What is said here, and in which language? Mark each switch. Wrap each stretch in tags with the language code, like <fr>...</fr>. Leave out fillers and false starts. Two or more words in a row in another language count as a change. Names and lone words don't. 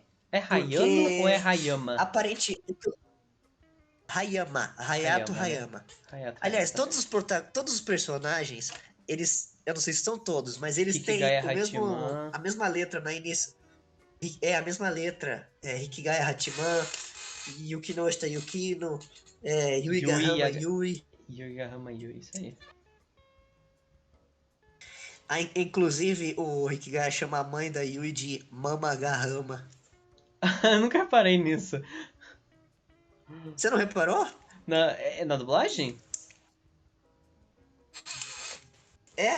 <pt>É Hayano ou é Porque Hayama? aparente Hayama, Hayato Hayama, né? Hayama. Hayato, Hayama, Aliás, tá certo. todos os personagens, eu não sei se são todos, mas eles têm Hikigaya Hachiman, a mesma letra na início. É a mesma letra. Hikigaya Hachiman, Yukinoshita Yukino, Yui Yuigahama Yui. Yugahama Yui, isso aí. Inclusive, o Hikigaya chama a mãe da Yui de Mamagahama. Nunca reparei nisso. Você não reparou? Na dublagem? É?</pt>